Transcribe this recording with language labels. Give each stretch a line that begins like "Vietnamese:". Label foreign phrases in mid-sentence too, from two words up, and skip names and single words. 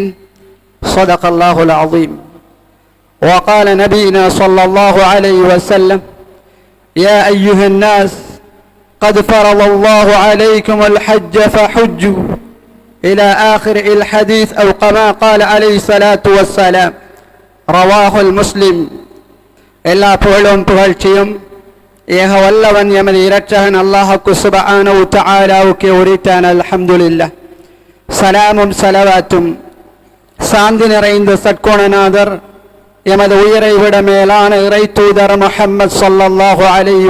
Arabic: صدق الله العظيم. وقال نبينا صلى الله عليه وسلم: يا أيها الناس قد فرض الله عليكم الحج فحجوا، إلى آخر الحديث، أو كما قال عليه الصلاة والسلام. رواه مسلم.
Tamil: எல்லா புகழும் புகழ்ச்சியும் ஏக வல்லவன் எமது இரட்சகன் அல்லாஹ்வுக்கு
Arabic: سبحانه وتعالى
Tamil: உரித்தான.
Arabic: அல்ஹம்துலில்லாஹ்.
Tamil: சலாமும் சலவாத்தும் சாந்தி நிறைந்த சற்குணநாதர் எமது உயிரை விட மேலான இறை தூதர் முஹம்மது
Arabic: صلى الله عليه